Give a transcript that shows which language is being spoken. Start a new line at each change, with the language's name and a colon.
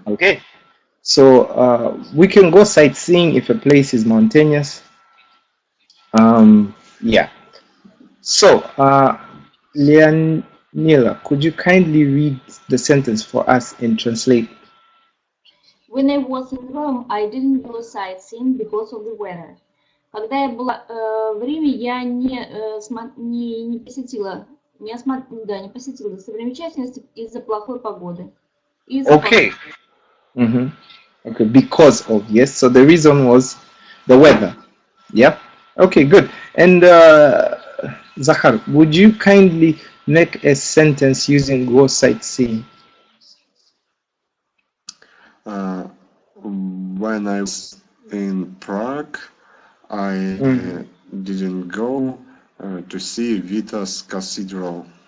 English: Okay, so we can go sightseeing if a place is mountainous. Yeah. So, Leonila, could you kindly read the sentence for us and translate? When I was in Rome, I didn't go sightseeing because of the weather.
Russian: Когда я была в Риме, я не посетила достопримечательности из-за плохой погоды.
English: Okay. Okay, because of, yes. So the reason was the weather. Yeah. Okay, good. And Zahar, would you kindly make a sentence using go sightseeing? When I was in Prague, I didn't go to see Vitas Cathedral.